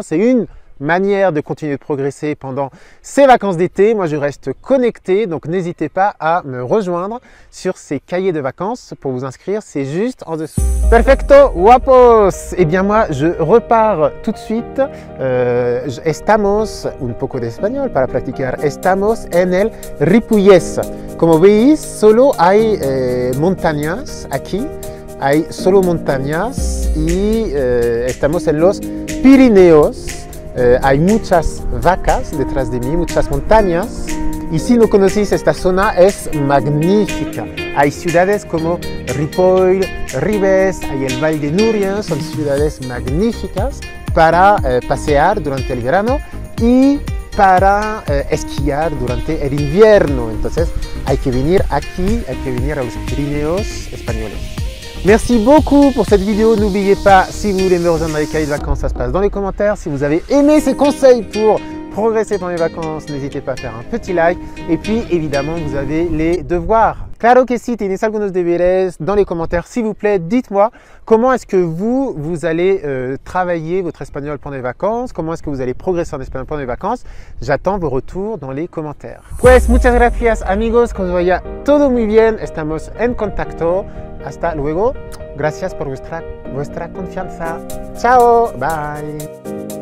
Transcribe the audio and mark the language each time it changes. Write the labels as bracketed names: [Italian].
[French] C'est une manière de continuer de progresser pendant ces vacances d'été. Moi, je reste connecté, donc n'hésitez pas à me rejoindre sur ces cahiers de vacances pour vous inscrire. C'est juste en dessous. [Spanish] Perfecto, guapos! [French] Eh bien, moi, je repars tout de suite. [Spanish] Estamos, un poco de español para practicar. Estamos en el Ripollès. Como veis, solo hay montañas aquí. Hay solo montañas y estamos en los Pirineos. Hay muchas vacas detrás de mí, muchas montañas. Y si no conocéis esta zona, es magnífica. Hay ciudades como Ripoll, Ribes, hay el Valle de Núria, son ciudades magníficas para pasear durante el verano y para esquiar durante el invierno. Entonces hay que venir aquí, hay que venir a los Pirineos españoles. [French] Merci beaucoup pour cette vidéo. N'oubliez pas, si vous voulez me rejoindre dans les cahiers de vacances, ça se passe dans les commentaires. Si vous avez aimé ces conseils pour progresser pendant les vacances, n'hésitez pas à faire un petit like. Et puis, évidemment, vous avez les devoirs. [Spanish] Claro que sí, tienes algunos deberes [French] dans les commentaires. S'il vous plaît, dites-moi comment est-ce que vous allez travailler votre espagnol pendant les vacances, comment est-ce que vous allez progresser en espagnol pendant les vacances. J'attends vos retours dans les commentaires. [Spanish] Pues muchas gracias amigos, que os vaya todo muy bien, estamos en contacto. Hasta luego, gracias por vuestra confianza. Chao, bye.